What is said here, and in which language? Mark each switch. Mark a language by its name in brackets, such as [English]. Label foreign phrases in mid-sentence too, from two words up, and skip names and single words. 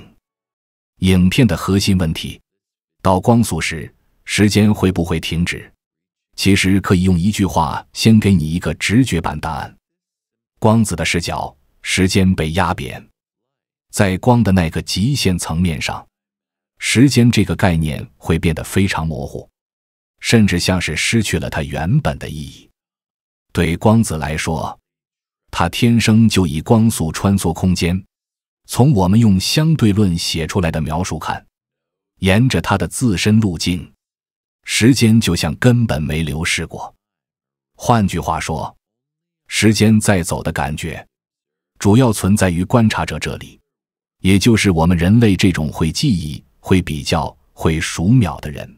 [Chinese] 影片的核心問題，到光速時，时間會不會停止？其實可以用一句話先給你一個直覺版答案：光子的視角，時間被壓扁。在光的那個極限層面上，時間這個概念會變得非常模糊，甚至像是失去了它原本的意義。對光子來說，它天生就以光速穿梭空间。從我們用相对論寫出來的描述看，沿着它的自身路徑，時間就像根本沒流逝過。換句話說，時間在走的感覺，主要存在於觀察者這裡，也就是我們人類這種會記憶、會比較、會數秒的人。